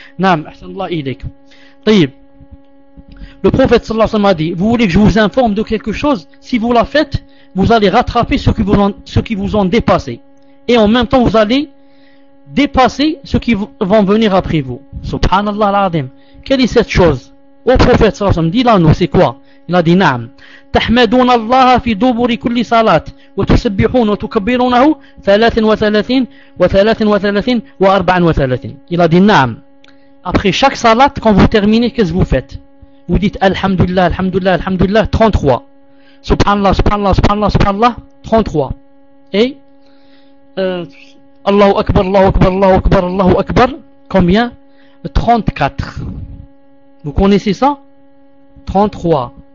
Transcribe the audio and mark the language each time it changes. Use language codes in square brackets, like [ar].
[ar] Naam, ahsanallahu ilayk. Tayyib. [fr] Le prophète sallallahu alayhi wa sallam a dit, vous voulez que je vous informe de quelque chose? Si vous la faites, vous allez rattraper ceux qui vous ont dépassé. Et en même temps, vous allez dépasser ceux qui vont venir après vous. Subhanallah al-Azim. Quelle est cette chose? Au prophète sallallahu alayhi wa sallam, dis-la nous, c'est quoi? Il a dit, naam. [ar] تحمدون الله في دبر كل صلاة وتسبحون وتكبرونه 33 33 34. [fr] Il a dit, naam. Après chaque salat, quand vous terminez, qu'est-ce que vous faites? Vous dites Alhamdulillah, Alhamdulillah, Alhamdulillah, 33. Subhanallah, Subhanallah, Subhanallah, Subhanallah, 33. Et Allahu Akbar, Allahu Akbar, Allahu Akbar, Allahu Akbar, combien? 34. Vous connaissez ça? 33.